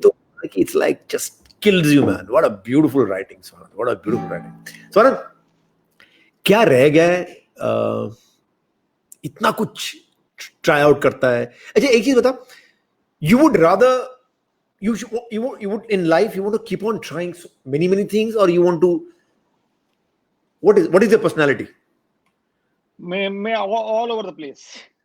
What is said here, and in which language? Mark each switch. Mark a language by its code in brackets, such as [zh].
[hi] तो [en] it's like just kills you, man. What a beautiful writing, Swanan. What a beautiful writing. [hi] Swanan, क्या रह गया है? इतना कुछ ट्राई आउट करता है. अच्छा एक चीज बता, [en] you would rather you would in life you want to keep on trying many things, or you want to, what is your personality? [hi] मैं [en] all over the place.